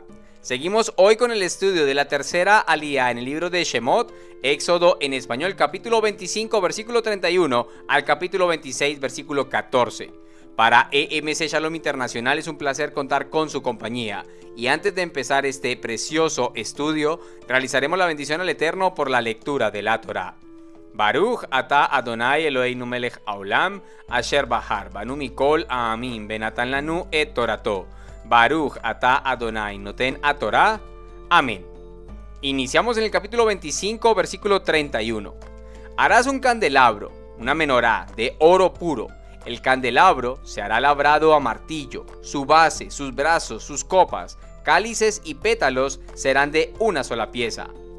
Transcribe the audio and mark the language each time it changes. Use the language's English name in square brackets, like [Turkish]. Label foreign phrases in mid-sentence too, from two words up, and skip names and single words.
[Spanish] Seguimos hoy con el estudio de la tercera alía en el libro de Shemot, Éxodo en español, capítulo 25, versículo 31 al capítulo 26, versículo 14. Para EMC Shalom Internacional es un placer contar con su compañía. Y antes de empezar este precioso estudio, realizaremos la bendición al Eterno por la lectura de la Torá. [Hebrew] ברוך אתה אדני אלהינו מלך העולם אשר בחר בנו מכל העמים ונתן לנו את תורתו. ברוך אתה אדני נותן התורה. [Spanish] Amén. Iniciamos en el capítulo 25, versículo 31. Harás un candelabro, una menorá, de oro puro. El candelabro se hará labrado a martillo. Su base, sus brazos, sus copas, cálices y pétalos serán de una sola pieza.